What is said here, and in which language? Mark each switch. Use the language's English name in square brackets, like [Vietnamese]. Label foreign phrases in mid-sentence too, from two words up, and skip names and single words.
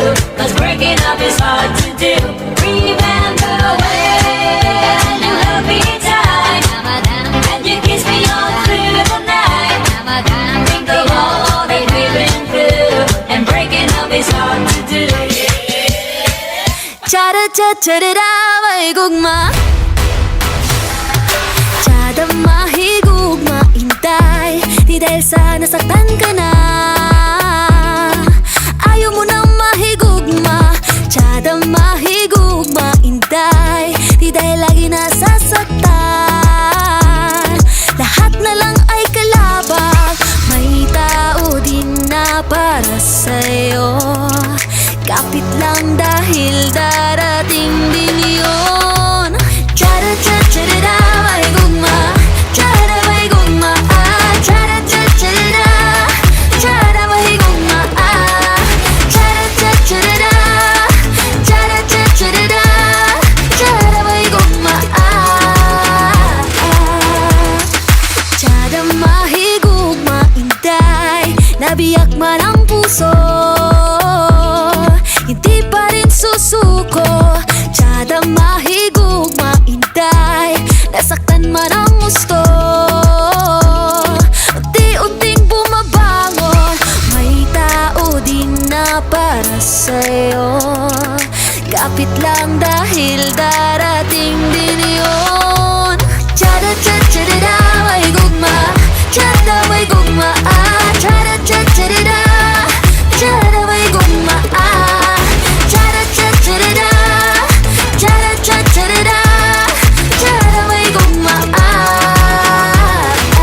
[English] 'Cause breaking up is hard to do. Remember when you held me tight and you kissed me all through the night. Think of all that we've been through, and breaking up is hard to do. Cha-da-cha-cha-da-da, [Cebuano] may gugma. Tsada mahigugma, intay. [Filipino] Di dahil sa nasaktan ka na, ayaw mo nang mahigugma. [Cebuano] Tsada mahigugma, intay. [Filipino] Di dahil lagi nasasaktan. Lahat na lang ay kalabang. May tao din na para sa'yo. Kapit lang dahil darating din yun. Cha-da-cha-cha-da-da, [Cebuano] may gugma. Cha-da may gugma, ah. Cha-da-cha-cha-da-da, cha-da may gugma, ah. Cha-da-cha-cha-da-da, cha-da-cha-cha-da-da, cha-da may gugma, ah. Cha-da mahigugma, intay. [Filipino] Nabiyak man ang puso, hindi pa rin susuko. [Cebuano] Tsada mahigugma, intay. [Filipino] Nasaktan man ang gusto, unti-unting bumabangon. May tao din na para sa'yo. Kapit lang dahil darating din yun. [Cebuano] Tsada cha-cha-da-da, may gugma. Tsada may gugma, ah. Tsada cha-cha-da-da, tsada may gugma, ah. Cha-da cha-cha-da-da, cha-da cha-cha-da-da, cha-da may gugma, ah.